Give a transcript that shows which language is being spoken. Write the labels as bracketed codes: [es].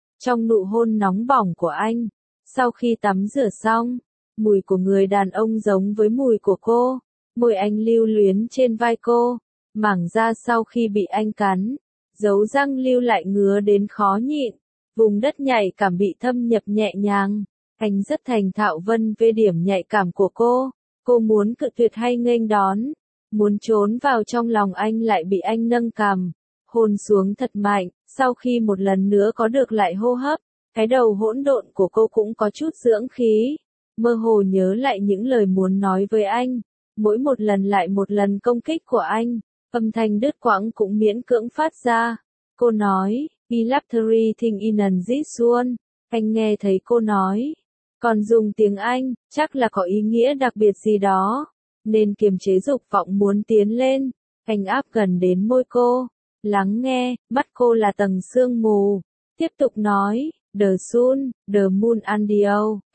[vi] Trong nụ hôn nóng bỏng của anh, sau khi tắm rửa xong, mùi của người đàn ông giống với mùi của cô, môi anh lưu luyến trên vai cô, mảng da sau khi bị anh cắn, dấu răng lưu lại ngứa đến khó nhịn, vùng đất nhạy cảm bị thâm nhập nhẹ nhàng, anh rất thành thạo vân về điểm nhạy cảm của cô muốn cự tuyệt hay nghênh đón, muốn trốn vào trong lòng anh lại bị anh nâng cằm, hôn xuống thật mạnh. Sau khi một lần nữa có được lại hô hấp, cái đầu hỗn độn của cô cũng có chút dưỡng khí, mơ hồ nhớ lại những lời muốn nói với anh, mỗi một lần lại một lần công kích của anh, âm thanh đứt quãng cũng miễn cưỡng phát ra. Cô nói, [en] "I love everything in and this one." [vi] Anh nghe thấy cô nói, còn dùng tiếng Anh, chắc là có ý nghĩa đặc biệt gì đó, nên kiềm chế dục vọng muốn tiến lên, anh áp gần đến môi cô. Lắng nghe, mắt cô là tầng sương mù. Tiếp tục nói, [en] The sun, the moon and the ocean.